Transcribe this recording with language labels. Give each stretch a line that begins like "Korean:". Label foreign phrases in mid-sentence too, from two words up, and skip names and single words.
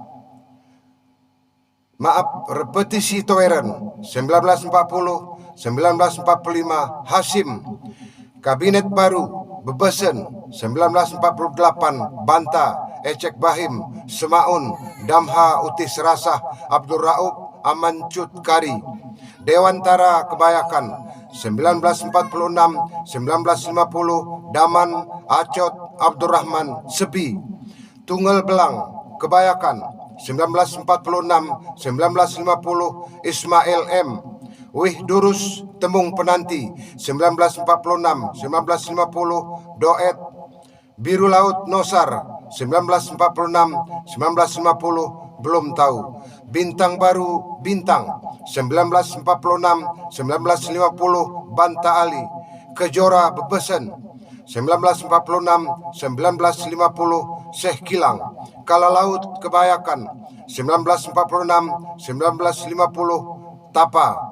Indonesian: Repetisi Toeren 1940-1945 Hasim. Kabinet Baru Bebesen 1948 Banta Ecek Bahim Semaun Damha Utis Rasah Abdul Raub Amancut Kari. Dewantara Kebayakan 1946-1950 Daman Acot Abdurrahman Sebi. Tunggal Belang Kebayakan 1946-1950 Ismail M. Wih Durus Temung Penanti 1946-1950 Doet. Biru Laut Nosar 1946-1950 belum tahu. Bintang Baru Bintang 1946-1950 Banta Ali. Kejora Bebesen 1946-1950 Syekh Kilang. Kala Laut Kebayakan 1946-1950 Tapa.